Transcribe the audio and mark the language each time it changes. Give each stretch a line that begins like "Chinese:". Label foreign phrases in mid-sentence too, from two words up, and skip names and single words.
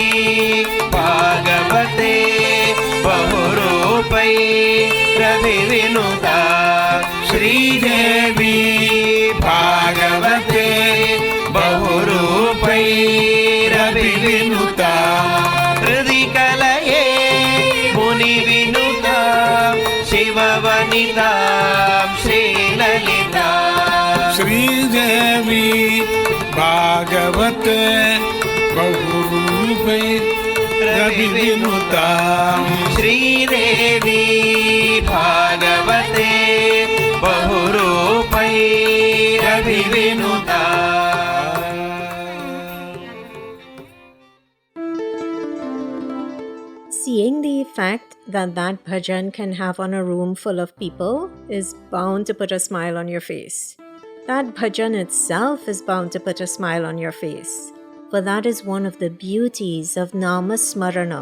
Sanskrit: भागवते बहुरूपै रविविनुता श्रीदेवी भागवते बहुरूपै रविविनुता हृदि कलये मुनिविनुता शिववनिता श्रीललिता శ్రీదేవి భాగవతే బహురూపై రవివినుతాం श्रीदेवी भागवते बहुरूपैरभिविनुता
English: Seeing the effect that bhajan can have on a room full of people is bound to put a smile on your face. That bhajan itself is bound to put a smile on your face, for that is one of the beauties of Nama Smarana.